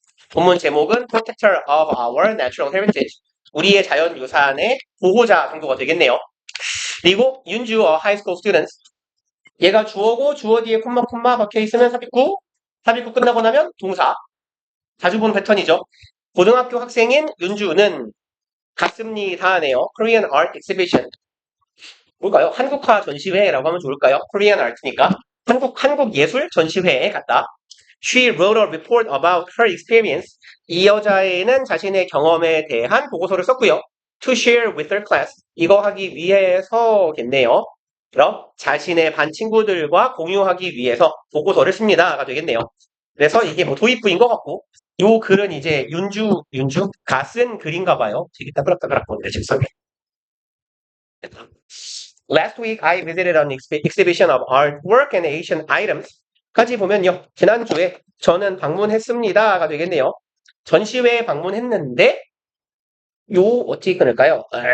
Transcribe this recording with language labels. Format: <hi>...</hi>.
<ko>본문 제목은</ko> <en>Protector of Our Natural Heritage.</en> <ko>우리의 자연유산의 보호자 정도가 되겠네요.</ko> <en>그리고 윤주 high school students.</en> <ko>얘가 주어고 주어 뒤에 콤마 박혀 있으면 삽입구. 삽입구 끝나고 나면 동사. 자주 본 패턴이죠. 고등학교 학생인 윤주는 갔습니다 하네요.</ko> <en>Korean Art Exhibition.</en> <ko>뭘까요? 한국화 전시회라고 하면 좋을까요? Korean Art니까. 한국 예술 전시회에 갔다.</ko> <en>She wrote a report about her experience.</en> <ko>이 여자애는 자신의 경험에 대한 보고서를 썼고요.</ko> <en>To share with her class.</en> <ko>이거 하기 위해서겠네요. 그럼 자신의 반 친구들과 공유하기 위해서 보고서를 씁니다가 되겠네요. 그래서 이게 뭐 도입부인 것 같고 요 글은 이제 윤주가 쓴 글인가 봐요. 되게 따그락따그락 거는데 책상에.</ko> <en>Last week I visited an exhibition of artwork and Asian items.</en> <ko>까지 보면요. 지난주에 저는 방문했습니다가 되겠네요. 전시회에 방문했는데 요 어떻게 끊을까요?</ko>